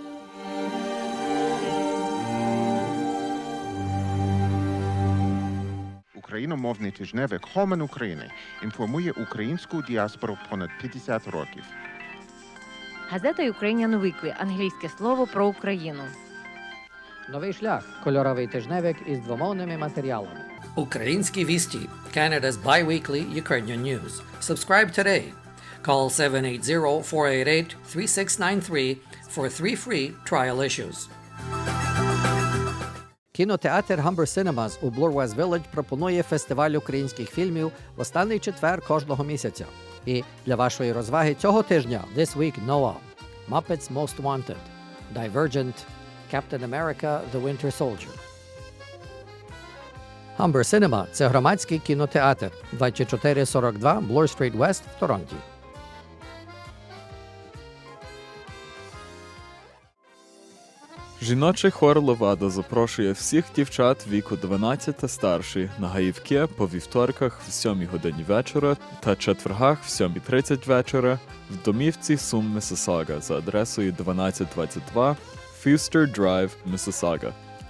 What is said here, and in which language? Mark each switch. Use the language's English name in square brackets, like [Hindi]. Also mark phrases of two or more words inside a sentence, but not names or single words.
[Ukrainian] Україномовний тижневик «Хомен України» інформує українську діаспору понад 50 років. Газета Ukrainian Weekly – англійське слово про Україну. Новий шлях – кольоровий тижневик із двомовними матеріалами. Українські вісті – [English] Canada's bi-weekly Ukrainian news. Subscribe today. Call 780-488-3693 for 3 free trial issues. [Ukrainian] Кінотеатр Humber Cinemas у Bloor West Village пропонує фестиваль українських фільмів в останній четвер кожного місяця. І для вашої розваги цього тижня This Week Noah, Muppets Most Wanted, Divergent, Captain America – The Winter Soldier. Humber Cinema – це громадський кінотеатр 2442 Bloor Street West в Торонті. Жіночий хор Левада запрошує всіх дівчат віку 12 та старші на гаївки по вівторках в 7 годині вечора та четвергах в 7:30 вечора в домівці Сум, Миссисага за адресою 1222 Fuster Drive, Миссисага.